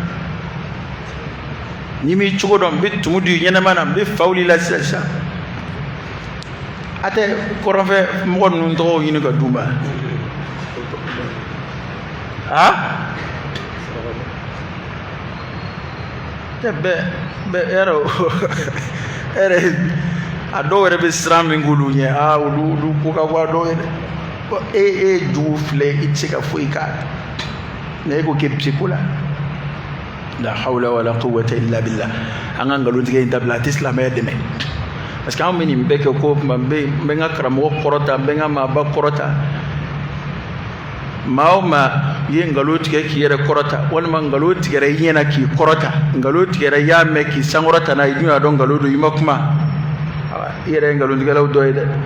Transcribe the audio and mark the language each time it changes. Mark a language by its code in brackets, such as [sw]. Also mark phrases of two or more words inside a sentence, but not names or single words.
[bm] ni mi cogo dɔn n bɛ tumu di ɲɛnama na n bɛ fawuli la sisan a tɛ kɔrɔnfɛ mɔgɔ ninnu tɔgɔw ɲini ka d'u ma a dɔw yɛrɛ bɛ siran min k'olu ɲɛ olu ko ka bɔ a dɔw yɛrɛ e jugu filɛ i tɛ se ka foyi k'a la e ko k'e bɛ se ko la la [ar] حول ولا قوة إلا بالله [bm] an ka nkalontigɛ in dabila a tɛ silamɛya dɛmɛ [fr] parce que [bm] anw bɛ nin bɛɛ kɛ ko n bɛ n ka karamɔgɔ kɔrɔta n bɛ n ka maaba kɔrɔta maa o maa i ye nkalon tigɛ k'i yɛrɛ kɔrɔta walima nkalon tigɛra i ɲɛna k'i kɔrɔta nkalon tigɛra i y'a mɛn k'i sankɔrɔta n'a ye i dun y'a dɔn nkalon don i ma kuma i yɛrɛ ye nkalontigɛlaw dɔ ye dɛ